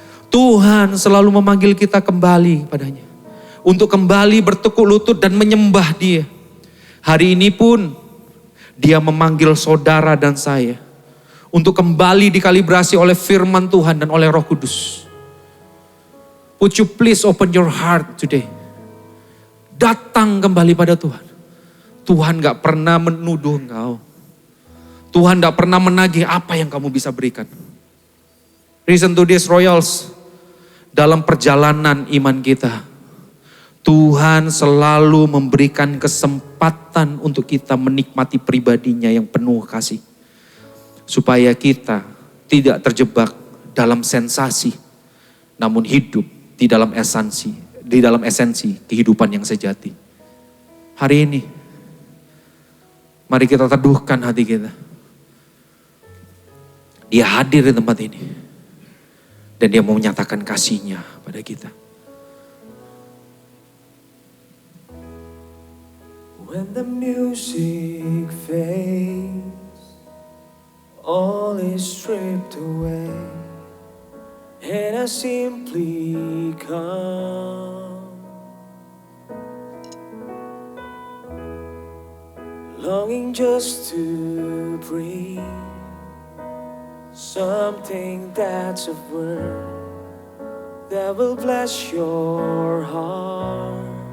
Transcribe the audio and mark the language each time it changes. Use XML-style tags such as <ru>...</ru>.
<id>Tuhan selalu memanggil kita kembali padanya. Untuk kembali bertekuk lutut dan menyembah Dia. Hari ini pun Dia memanggil saudara dan saya. Untuk kembali dikalibrasi oleh firman Tuhan dan oleh Roh Kudus.</id> <en>Would you please open your heart today.</en> <id>Datang kembali pada Tuhan. Tuhan gak pernah menuduh engkau. Tuhan gak pernah menagih apa yang kamu bisa berikan.</id> <en>Listen to this Royals.</en> <id>Dalam perjalanan iman kita, Tuhan selalu memberikan kesempatan untuk kita menikmati pribadinya yang penuh kasih. Supaya kita tidak terjebak dalam sensasi, namun hidup di dalam esensi kehidupan yang sejati. Hari ini, mari kita teduhkan hati kita. Dia hadir di tempat ini. Dan Dia mau menyatakan kasih-Nya pada kita.</id> <en>When the music fades, all is stripped away, and I simply come, longing just to breathe something that's of worth that will bless your heart.</en>